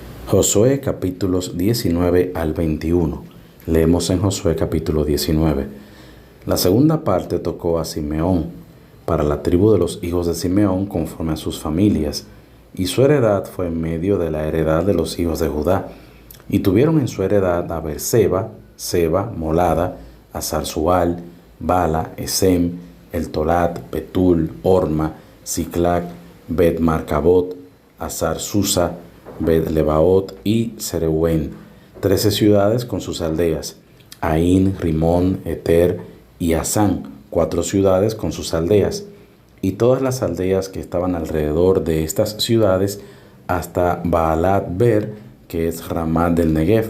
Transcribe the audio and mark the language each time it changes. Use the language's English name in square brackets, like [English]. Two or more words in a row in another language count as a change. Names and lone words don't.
[Spanish] Josué capítulos 19 al 21. Leemos en Josué capítulo 19. La segunda parte tocó a Simeón, para la tribu de los hijos de Simeón conforme a sus familias, y su heredad fue en medio de la heredad de los hijos de Judá. Y tuvieron en su heredad a Beerseba, Seba, Molada, Hazar-Sual, Bala, Esem, Eltolat, Betul, Orma, Siclac, Bet-Marcabot, Hazar-Susa, Bet-Lebaot y Sereuén, 13 ciudades con sus aldeas, Aín, Rimón, Eter y Asán, 4 ciudades con sus aldeas, y todas las aldeas que estaban alrededor de estas ciudades hasta Baalat-Ber, que es Ramat del Negev.